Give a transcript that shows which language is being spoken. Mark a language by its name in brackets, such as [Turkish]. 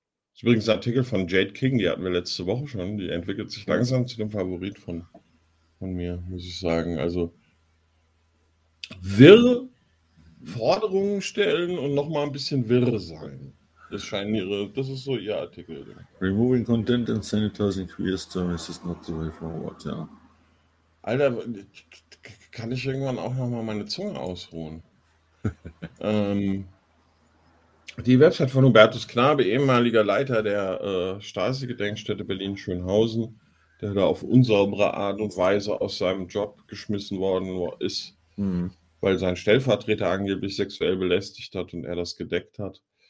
[German] Das ist übrigens ein Artikel von Jade King, die hatten wir letzte Woche schon. Die entwickelt sich langsam zu dem Favorit von mir, muss ich sagen. Also wirr Forderungen stellen und nochmal ein bisschen wirr sein. Das ist so ihr Artikel. [English] Removing content and sanitizing queer service is not the way forward, ja. [German] Alter, kann ich irgendwann auch noch mal meine Zunge ausruhen? die Website von Hubertus Knabe, ehemaliger Leiter der Stasi-Gedenkstätte Berlin-Schönhausen, der da auf unsaubere Art und Weise aus seinem Job geschmissen worden ist, weil sein Stellvertreter angeblich sexuell belästigt hat und er das gedeckt hat.